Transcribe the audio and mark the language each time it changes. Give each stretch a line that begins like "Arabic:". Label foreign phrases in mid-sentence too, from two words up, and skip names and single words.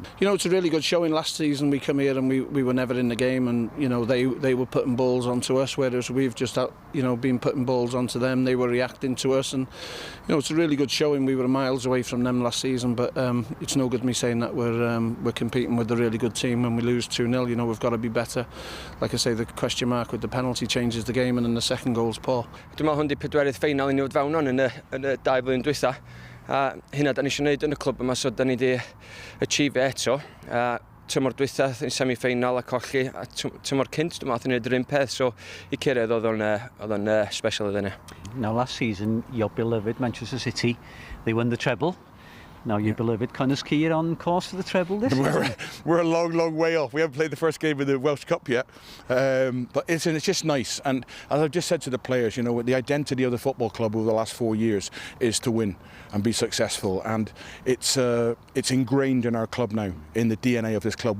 English: You know, it's a really good showing. Last season we come here and we were never in the game, and you know, they were putting balls onto us, whereas we've just you know, been putting balls onto them. They were reacting to us, and you know, it's a really good showing. We were miles away from them last season, but it's no good me saying that we're competing with a really good team when we lose 2-0. You know, we've got to be better. Like I say, the question mark with the penalty changes the game, and then the second goal's poor.
Welsh: Dwi'n meddwl hwn di pedwerydd ffeinal i ni fod fewn yn y 2 flwyddyn dwytha. Hynna da ni eisiau gwneud yn y clwb yma, so da ni wedi achieve eto. Tymor dwytha, yn semi-ffeinal a colli, a tymor cynt, dwi'n meddwl, wneud yr un peth, so i cyrraedd oedd o'n special iddyn ni.
English: Now last season, your beloved Manchester City, they won the treble. Now your beloved Connah's Quay are on course for the treble this season. We're a long way off. We haven't played the first game of the Welsh Cup yet, but it's just nice. And as I've just said to the players, you know, the identity of the football club over the last 4 years is to win and be successful, and it's ingrained in our club now, in the DNA of this club.